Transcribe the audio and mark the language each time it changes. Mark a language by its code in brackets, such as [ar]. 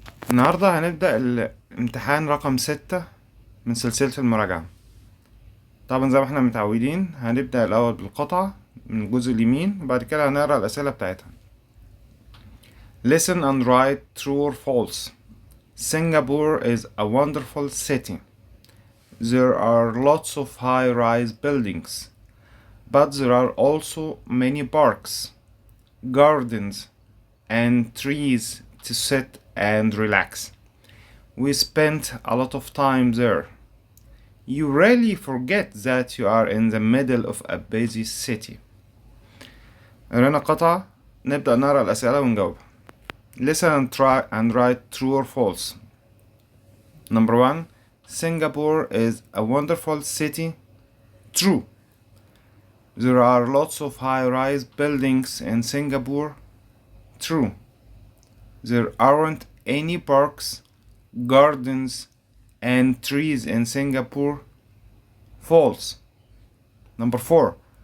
[ar] النهاردة هنبدأ الامتحان رقم 6 من سلسلة المراجعة. طبعا زي ما احنا متعودين هنبدأ الأول بالقطعة من الجزء اليمين وبعد كده هنقرأ الأسئلة بتاعتها. [en] Listen and write true or false. Singapore is a wonderful city. There are lots of high-rise buildings, but there are also many parks, gardens, and trees to sit and relax. We spent a lot of time there. You really forget that you are in the middle of a busy city. [ar] قرينا قطعة، نبدأ نقرأ الأسئلة ونجاوبها. [en] Listen and try and write true or false. Number 1. Singapore is a wonderful city. True. There are lots of high-rise buildings in Singapore. True. There aren't any parks, gardens, and trees in Singapore. False. Number 4.